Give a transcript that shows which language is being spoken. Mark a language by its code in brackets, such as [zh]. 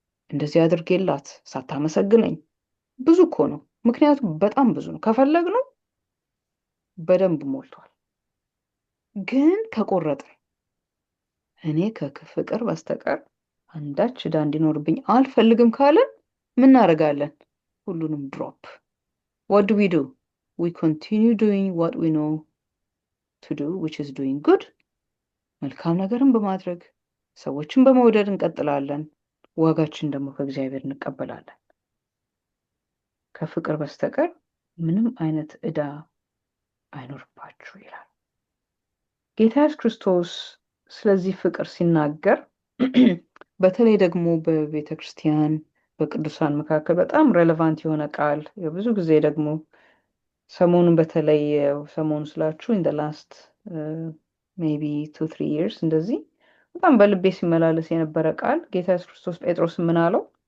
[am] እንደዚህ አድርጌላት ሳታመሰግነኝ። ብዙ እኮ ነው። ምክንያቱም በጣም ብዙ ነው። ከፈለግነው በደንብ ሞልቷል። ግን ከቆረጥን እኔ ከፍቅር በስተቀር አንዳች ዕዳ እንዲኖርብኝ አልፈልግም ካለን ምን እናደርጋለን? ሁሉንም ድሮፕ። [en] what do we do? we continue doing what we know to do, which is doing good. [am] መልካም ነገርን በማድረግ ሰዎችን በመውደድ እንቀጥላለን። ዋጋችን ደግሞ ከእግዚአብሔር እንቀበላለን። ከፍቅር በስተቀር ምንም አይነት ዕዳ አይኖርባችሁ ይላል ጌታ ኢየሱስ ክርስቶስ። ስለዚህ ፍቅር ሲናገር በተለይ ደግሞ በቤተ ክርስቲያን በቅዱሳን መካከል በጣም ሬሌቫንት የሆነ ቃል፣ ብዙ ጊዜ ደግሞ ሰሞኑን በተለይ ሰሞኑ ስላችሁ [en] in the last maybe 2-3 years [am] እንደዚህ በጣም በልቤ ሲመላለስ የነበረ ቃል ጌታ ኢየሱስ ክርስቶስ ጴጥሮስ ምን አለው?